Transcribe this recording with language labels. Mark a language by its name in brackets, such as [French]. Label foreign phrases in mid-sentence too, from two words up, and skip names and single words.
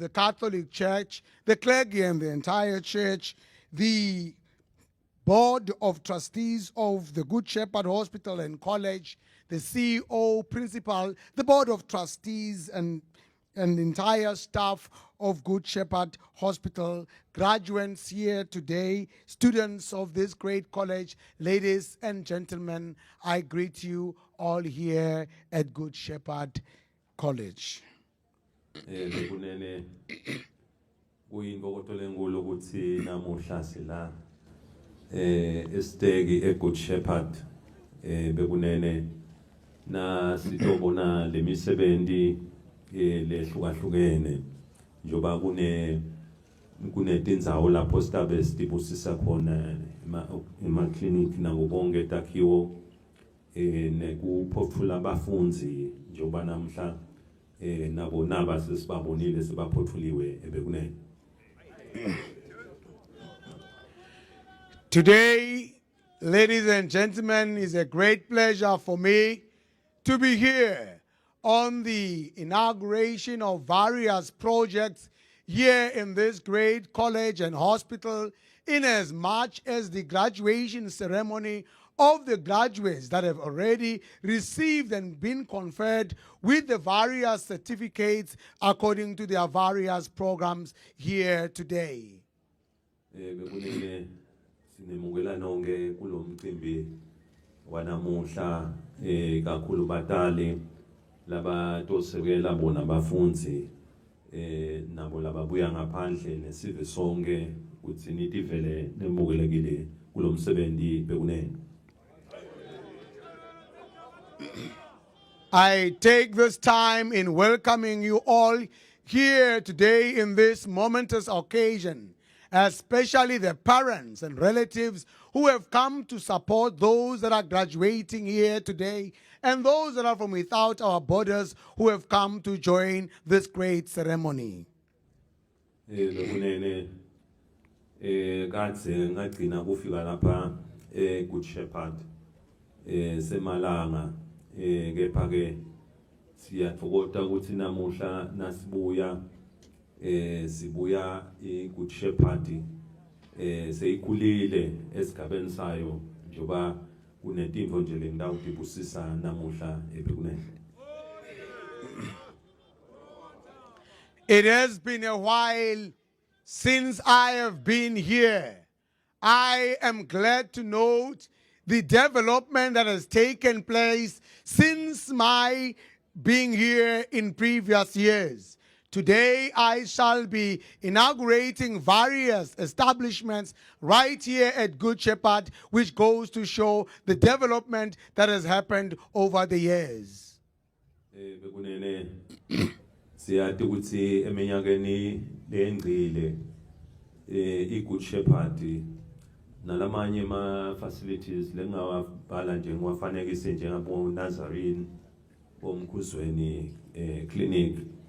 [English] the Catholic Church, the clergy and the entire church, the Board of Trustees of the Good Shepherd Hospital and College, the CEO, Principal, the Board of Trustees and entire staff of Good Shepherd Hospital, graduates here today, students of this great college, ladies and gentlemen, I greet you all here at Good Shepherd College. [Swati] Bekunene kuyinkokoto lenkulu ukuthi namuhla sila estegi eGood Shepherd bekunene na sitobona lemisebenzi lehlukahlukene njoba kunetindzawo lapho sitabe sitibusisa khona ema-clinic nabo bonke takhiwo nekuphothula abafundzi njoba namhla nabo naba sesibabonile sebaphothuliwe ebekunene. [English] Today, ladies and gentlemen, is a great pleasure for me to be here on the inauguration of various projects here in this great college and hospital, in as much as the graduation ceremony of the graduates that have already received and been conferred with the various certificates according to their various programs here today. [Swati] Sinemukela nonke kulomcimbi wanamuhla kakhulu batali laba tosekela bona bafundzi nabo lababuya ngaphandle nesive sonke ukuthi nithi vele nemukelekile kulomsebenzi bekunene. [English] I take this time in welcoming you all here today in this momentous occasion, especially the parents and relatives who have come to support those that are graduating here today and those that are from without our borders who have come to join this great ceremony. [Swati] Bekunene kadze ngagcina kufika lapha Good Shepherd semalanga kepha ke siyathokoza ukuthi namuhla nasibuya sibuya iGood Shepherd seyikhulile esigabeni sayo njoba kunetimvo nje lengidawudibusisa namuhla ebekunene. [English] It has been a while since I have been here. I am glad to note the development that has taken place since my being here in previous years. Today, I shall be inaugurating various establishments right here at Good Shepherd, which goes to show the development that has happened over the years. [Swati] Siyathi ukuthi eminyakeni lengcile iGood Shepherd nalamanye ma facilities lengawabhala nje ngiwafanekise njengabo Nazarene omkhuzweni clinic